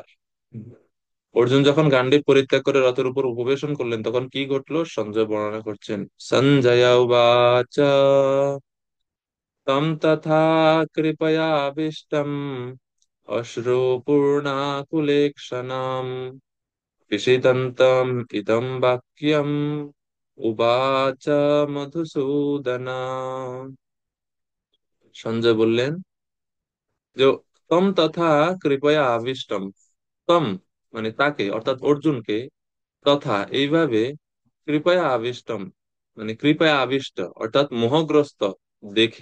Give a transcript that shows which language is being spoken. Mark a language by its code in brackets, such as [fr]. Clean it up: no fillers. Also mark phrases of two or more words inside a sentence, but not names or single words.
[bn] অর্জুন যখন গান্ডীব পরিত্যাগ করে রথের উপর উপবেশন করলেন তখন কি ঘটলো সঞ্জয় বর্ণনা করছেন। [sa] সঞ্জয় উবাচ তম তথা কৃপয়াবিষ্টম অশ্রুপূর্ণাকুলেক্ষণাম विषीदन्तम् इदं वाक्यम् उवाच মধুসূদনা। [bn] সঞ্জয় বললেন যে [sa] তম তথা কৃপয়া আবিষ্টম, [bn] তম মানে তাকে অর্থাৎ অর্জুনকে, তথা এইভাবে, [sa] কৃপয়া আবিষ্টম [bn] মানে কৃপয়া আবিষ্ট অর্থাৎ মোহগ্রস্ত দেখে।